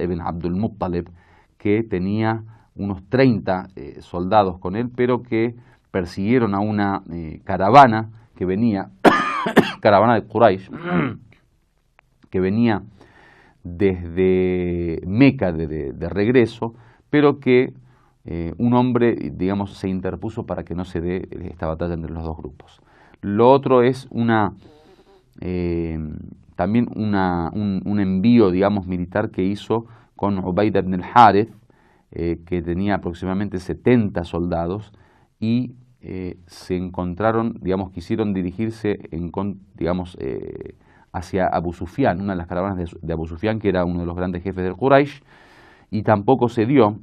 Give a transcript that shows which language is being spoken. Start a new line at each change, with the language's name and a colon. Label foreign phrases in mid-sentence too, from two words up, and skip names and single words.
Spanish: ibn Abdul Muttalib, que tenía unos 30 soldados con él, pero que persiguieron a una caravana que venía, caravana de Quraysh, que venía desde Meca de regreso, pero que un hombre, digamos, se interpuso para que no se dé esta batalla entre los dos grupos. Lo otro es también un envío, digamos, militar que hizo con Ubayda ibn al-Harith, que tenía aproximadamente 70 soldados, y se encontraron, digamos, quisieron dirigirse hacia Abu Sufyan, una de las caravanas de Abu Sufyan, que era uno de los grandes jefes del Quraysh, y tampoco se dio.